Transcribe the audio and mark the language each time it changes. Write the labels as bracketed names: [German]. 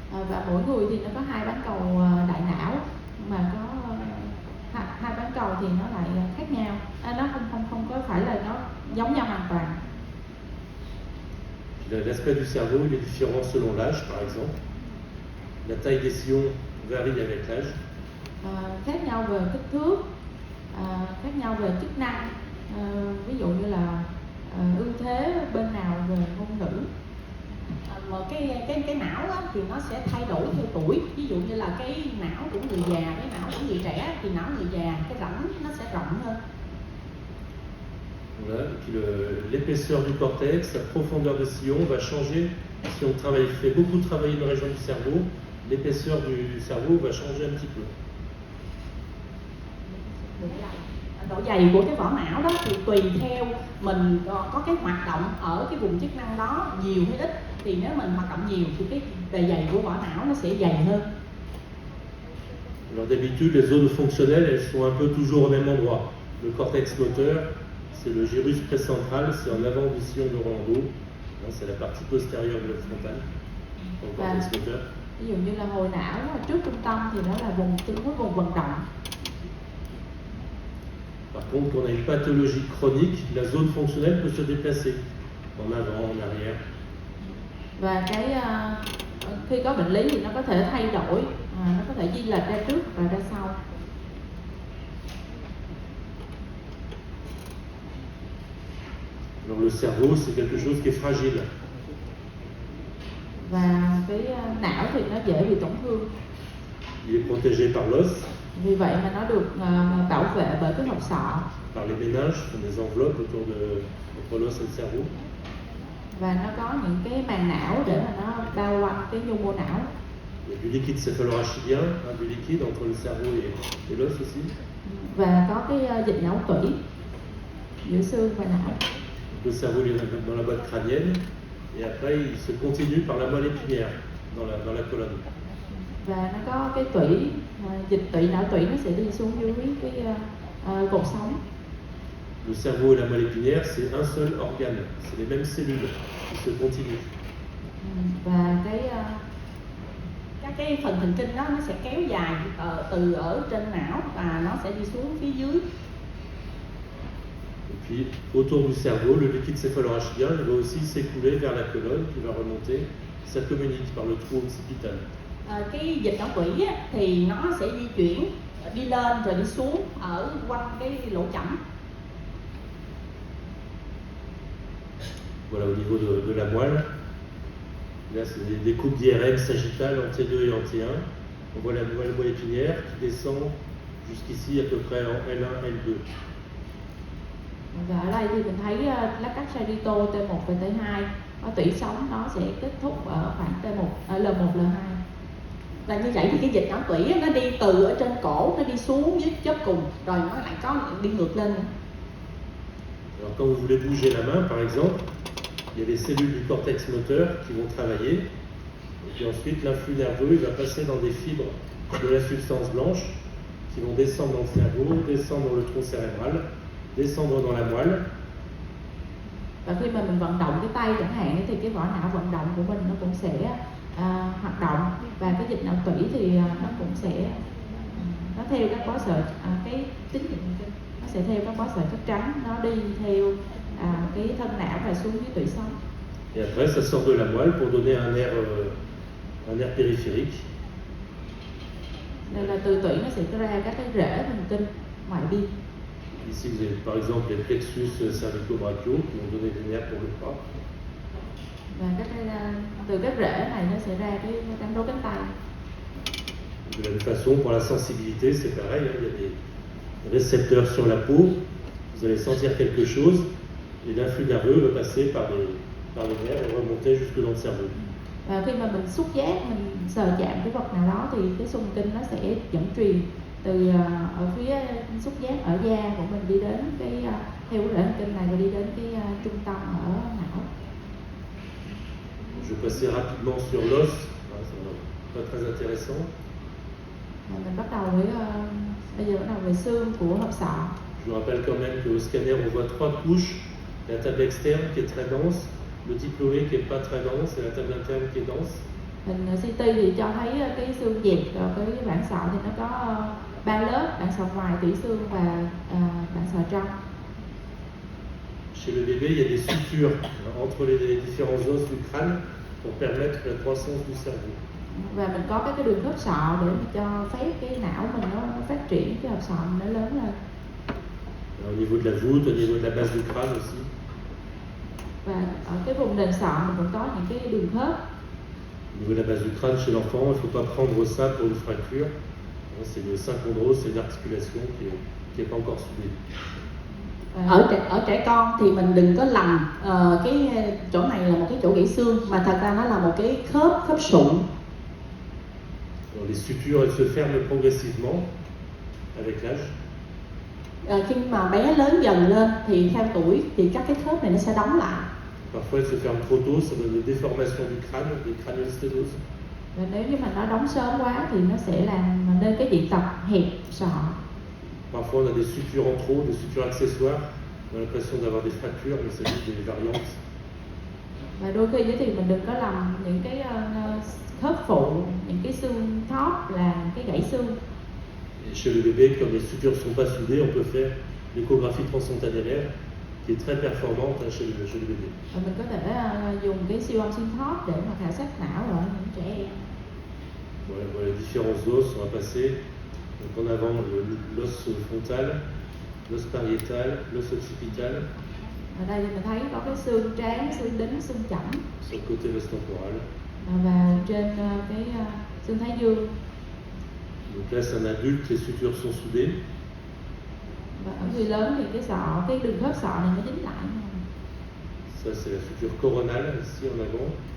[Vietnamese] Và mỗi người thì nó có hai bán cầu đại não, mà có hai bán cầu thì nó lại khác nhau. Nó không có phải là nó giống nhau hoàn toàn. [French] L'aspect du cerveau il est différent selon l'âge, par exemple. La taille des sillons varie avec l'âge. [Vietnamese] Khác nhau về kích thước, khác nhau về chức năng, ví dụ như là ưu thế bên nào về ngôn ngữ. Mà cái não á, thì nó sẽ thay đổi theo tuổi. Ví dụ như là cái não của người già, cái não của người trẻ thì não người già cái rãnh nó sẽ rộng hơn. [French] Voilà. Et puis l'épaisseur du cortex, sa profondeur de sillon va changer. Si on fait beaucoup travailler une région du cerveau, l'épaisseur du cerveau va changer un petit peu. [Vietnamese] độ dày của cái vỏ não đó thì tùy theo mình có cái hoạt động ở cái vùng chức năng đó nhiều hay ít, thì nếu mình hoạt động nhiều thì cái bề dày của vỏ não nó sẽ dày hơn. [French] Alors d'habitude, les zones fonctionnelles, elles sont un peu toujours au même endroit. Le cortex moteur, c'est le gyrus précentral, c'est en avant du sillon de Rolando. C'est la partie postérieure de l'œuf frontal, au cortex moteur. [Vietnamese] Ví dụ như là hồi não ở trước trung tâm thì nó là vùng tương đối vùng vận động. [French] Par contre, quand on a une pathologie chronique, la zone fonctionnelle peut se déplacer en avant, en arrière. [Vietnamese] Và khi có bệnh lý thì nó có thể thay đổi, nó có thể di lệch ra trước và ra sau. [French] Donc le cerveau, c'est quelque chose qui est fragile. [Vietnamese] Và cái não thì nó dễ bị tổn thương. [French] Il est protégé par l'os. [Vietnamese] Vì vậy mà nó được bảo vệ bởi cái hộp sọ. [French] Par les méninges, sont des enveloppes autour entre l'os et le cerveau. [Vietnamese] Và nó có những cái màng não để mà nó bao quanh cái nhu mô não. [French] Il y a du liquide céphalorachidien, du liquide entre le cerveau et l'os aussi. [Vietnamese] Và có cái dịch não tủy giữa xương và não. [French] Le cerveau il est dans la boîte crânienne et après il se continue par la moelle épinière dans la colonne. [Vietnamese] Và nó có cái tủy, dịch tủy não tủy nó sẽ đi xuống dưới cái cột sống. [French] Le cerveau et la moelle épinière, c'est un seul organe, c'est les mêmes cellules qui se continuent. [Vietnamese] Và các cái phần thần kinh đó nó sẽ kéo dài từ ở trên não và nó sẽ đi xuống phía dưới. [French] Et puis autour du cerveau, le liquide céphalorachidien il va aussi s'écouler vers la colonne qui va remonter. Ça communique par le trou occipital. [Vietnamese] Cái dịch não tủy thì nó sẽ di chuyển đi lên rồi đi xuống ở quanh cái lỗ chẩm. [French] Voilà, au niveau de la moelle, là c'est des coupes d'IRM sagittales en T2 et en T1. On voit la moelle épinière qui descend jusqu'ici à peu près en L1, L2. [Vietnamese] Và ở đây thì mình thấy lát cắt sagittal T1 và T2, có tủy sống nó sẽ kết thúc ở khoảng T1, L1, L2. Và như vậy thì cái dịch não tủy nó đi từ ở trên cổ, nó đi xuống dưới chóp cùng, rồi nó lại có đi ngược lên. [French] Alors quand vous voulez bouger la main, par exemple, il y a les cellules du cortex moteur qui vont travailler, et puis ensuite l'influx nerveux il va passer dans des fibres de la substance blanche qui vont descendre dans le cerveau, descendre dans le tronc cérébral, descendre dans la moelle. [Vietnamese] Và khi mà mình vận động cái tay chẳng hạn thì cái vỏ não vận động của mình nó cũng sẽ hoạt động, và cái dịch não tủy thì nó cũng sẽ nó theo các bó sợi cái tín hiệu nó sẽ theo các bó sợi chất trắng, nó đi theo cái thân não và xuống dưới tủy sống. [French] Et après ça sort de la moelle pour donner un nerf périphérique. [Vietnamese] Đây là từ tủy nó sẽ ra các cái rễ thần kinh ngoại biên. [French] Ici vous avez par exemple les plexus cervico-brachiaux qui vont donner des nerfs pour le bras. [Vietnamese] Và từ các rễ này nó sẽ ra cái cánh đốt cánh tay. [French] De la même façon, pour la sensibilité, c'est pareil, il y a des récepteurs sur la peau, vous allez sentir quelque chose, et l'influx nerveux va passer par les nerfs et remonter jusque dans le cerveau. [Vietnamese] Và khi mà mình xúc giác, mình sờ chạm cái vật nào đó thì cái xung kinh nó sẽ dẫn truyền từ ở phía xúc giác ở da của mình đi đến cái theo cái rễ thần kinh này và đi đến cái trung tâm ở não. [French] Je vais passer rapidement sur l'os, pas très intéressant. [Vietnamese] Mình bắt đầu với bây giờ bắt đầu về xương của hộp sọ. [French] Je vous rappelle quand même qu'au scanner on voit 3 couches, la table externe qui est très dense, le diplômé qui est pas très dense et la table interne qui est dense. [Vietnamese] Hình CT thì cho thấy cái xương dẹp rồi cái bản sọ thì nó có 3 lớp, bản sọ ngoài, tủy xương và bản sọ trong. [French] Chez le bébé, il y a des sutures entre les différents os du crâne pour permettre la croissance du cerveau. [Vietnamese] Và mình có các cái đường khớp sọ để cho phép cái não mình nó phát triển, cái hộp sọ mình nó lớn lên. [French] Au niveau de la voûte, au niveau de la base du crâne aussi. [Vietnamese] Và ở cái vùng nền sọ mình cũng có những cái đường khớp. [French] Au niveau de la base du crâne chez l'enfant, il ne faut pas prendre ça pour une fracture. C'est le syncondrose, c'est une articulation qui n'est pas encore soudée. [Vietnamese] Ở trẻ con thì mình đừng có lầm cái chỗ này là một cái chỗ gãy xương, mà thật ra nó là một cái khớp sụn. [French] Les sutures elles se ferment progressivement avec l'âge. [Vietnamese] Khi mà bé lớn dần lên thì theo tuổi thì các cái khớp này nó sẽ đóng lại. [French] Parfois, elle se ferme trop tôt, ça donne des déformations du crâne, des craniosténoses. [Vietnamese] Và nếu như mà nó đóng sớm quá thì nó sẽ làm nên cái diện tật hẹp sọ. [French] Parfois, on a des sutures en trop, des sutures accessoires. On a l'impression d'avoir des fractures, mais c'est juste des variantes. [Vietnamese] Và đôi khi thì mình đừng có làm những cái khớp phụ, những cái xương thóp là cái gãy xương. [French] Et chez le bébé, comme les sutures ne sont pas soudées, on peut faire l'échographie transfontanellaire, qui est très performante chez le bébé. [Vietnamese] Và mình có thể dùng cái siêu âm xuyên thóp để mà khảo sát não ở những trẻ em. [French] Voilà les différents os, on va passer. Donc en avant l'os frontal, l'os pariétal, l'os occipital. [Vietnamese] Ở đây thì mình thấy có cái xương trán, xương đính, xương chỏng. [French] Sur le côté l'os temporal. [Vietnamese] Và trên cái xương thái dương. [French] Donc là, c'est un adulte, les sutures sont soudées. [Vietnamese] Và ở người lớn thì cái đường khớp sọ này nó dính lại. [French] Ça, c'est la suture coronale, ici en avant.